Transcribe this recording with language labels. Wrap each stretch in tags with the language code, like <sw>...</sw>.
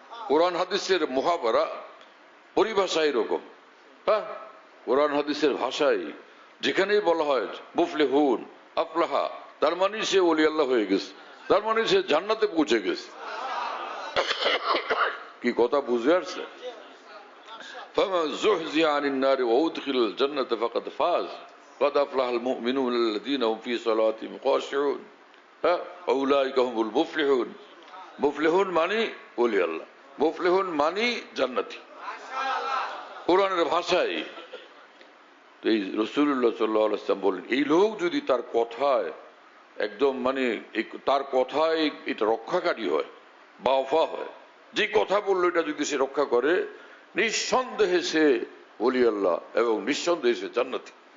<bn>কোরআন হাদিসের মুহাবারা পরিভাষা এরকম। হ্যাঁ, কোরআন হাদিসের ভাষায় যেখানেই বলা হয় মুফলিহুন, আফলাহা, তার মানে সে ওলি আল্লাহ হয়ে গেছে, তার মানে সে জান্নাতে পৌঁছে গেছে। কি কথা বুঝে আসছে?</bn> <ar>ফামান যুহজিহা আনিন নারি ওয়া উদখিলাল জান্নাতা ফাকাদ ফাজ قد أفلح المؤمنون الذين هم في صلاتهم خاشعون أولئك هم المفلحون।</ar> <bn>মুফলিহুন মানে ওলি আল্লাহ, মুফলিহুন মানে জান্নাতি কোরআনের ভাষায়। এই রাসূলুল্লাহ সাল্লাল্লাহু আলাইহি ওয়াসাল্লাম বলেন, এই লোক যদি তার কথায় একদম মানে তার কথায় এটা রক্ষাকারী হয় বা ওফা হয়, যে কথা বললো এটা যদি সে রক্ষা করে, নিঃসন্দেহে সে ওলি আল্লাহ এবং নিঃসন্দেহে সে জান্নাতি।</bn>